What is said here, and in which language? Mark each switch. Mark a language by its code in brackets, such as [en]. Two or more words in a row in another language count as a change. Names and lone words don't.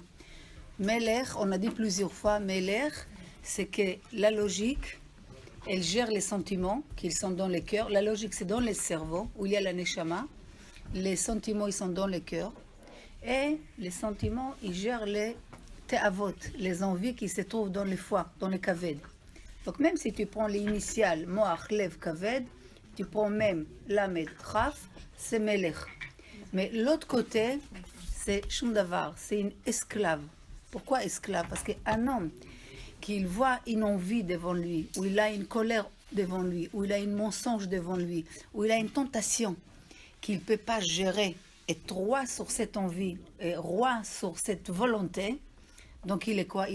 [fr] Melech, on a dit plusieurs fois, Melech, c'est que la logique, elle gère les sentiments qui sont dans le cœur. La logique, c'est dans le cerveau, où il y a la neshama. Les sentiments, ils sont dans le cœur. Et les sentiments, ils gèrent les te'avot, les envies qui se trouvent dans le foie, dans le kaved. Donc même si tu prends les initiales, [he] moach, lev, kaved, [fr] tu prends même [he] למד, כף, [fr] c'est melech. Mais l'autre côté, c'est shumdavar, c'est une esclave. Pourquoi esclave? Parce qu'un homme qu'il voit une envie devant lui, ou il a une colère devant lui, ou il a un mensonge devant lui, ou il a une tentation qu'il ne peut pas gérer, être roi sur cette envie, et roi sur cette volonté, donc il est quoi?